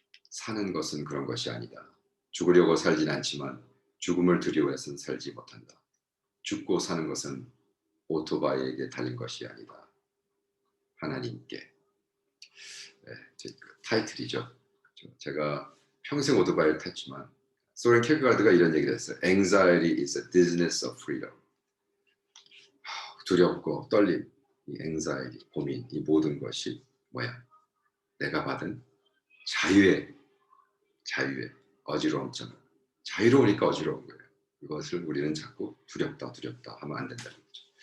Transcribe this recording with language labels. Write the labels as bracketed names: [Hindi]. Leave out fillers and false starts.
[Korean] 사는 것은 그런 것이 아니다. 죽으려고 살진 않지만 죽음을 두려워해서는 살지 못한다. 죽고 사는 것은 오토바이에게 달린 것이 아니다. 하나님께. 네, 타이틀이죠. 제가 평생 오토바이를 탔지만 소렌 킬크가르드가 이런 얘기를 했어요. [English] Anxiety is a dizziness of freedom. [Korean] 두렵고 떨림, 이 anxiety, 고민, 이 모든 것이 뭐야? 내가 받은 자유의 어지러움증. 자유로우니까 어지러운 거예요. 그것을 우리는 자꾸 두렵다 하면 안 된다는 거죠.